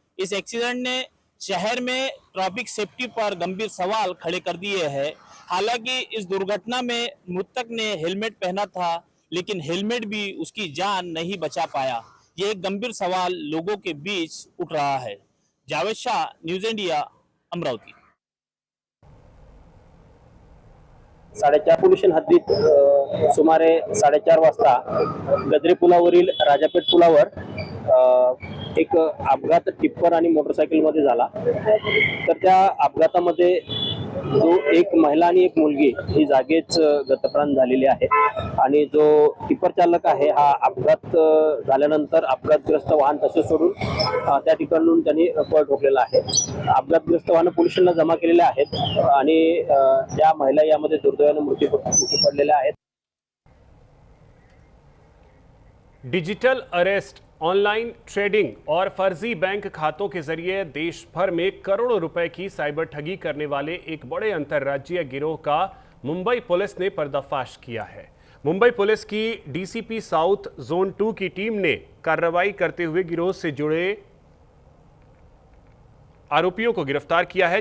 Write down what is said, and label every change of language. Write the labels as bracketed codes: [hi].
[hi] इस एक्सीडेंट ने शहर में ट्रैफिक सेफ्टी पर गंभीर सवाल खड़े कर दिए हैं। हालांकि इस दुर्घटना में मृतक ने हेलमेट पहना था, लेकिन हेलमेट भी उसकी जान नहीं बचा पाया। ये एक गंभीर सवाल लोगों के बीच उठ रहा है। Javed Shah, news India, Amravati. [mr] 4:30 pollution हद्दीत सुमारे 4:30 वाजता गजरे पुलावरील राजापेठ पुलावर एक अपघात टिप्पर आणि मोटरसायकलमध्ये झाला। तर त्या अपघातामध्ये एक महिला आणि एक मुलगी ही जागेच गतप्राण झालेली आहे, आणि जो टिप्पर चालक आहे हा अपघात झाल्यानंतर अपघातग्रस्त वाहन तसे सोडून त्या ठिकाणून त्यांनी पळ ठोकलेला आहे। अपघातग्रस्त वाहन पोलिसांना जमा केलेले आहेत आणि ज्या महिला यामध्ये दुर्दैवाने मृत्यू पडलेल्या आहेत। [hi] डिजिटल अरेस्ट, ऑनलाइन ट्रेडिंग और फर्जी बैंक खातों के जरिए देश भर में करोड़ों रुपए की साइबर ठगी करने वाले एक बड़े अंतर्राज्यीय गिरोह का मुंबई पुलिस ने पर्दाफाश किया है। मुंबई पुलिस की डीसीपी साउथ जोन 2 की टीम ने कार्रवाई करते हुए गिरोह से जुड़े आरोपियों को गिरफ्तार किया है।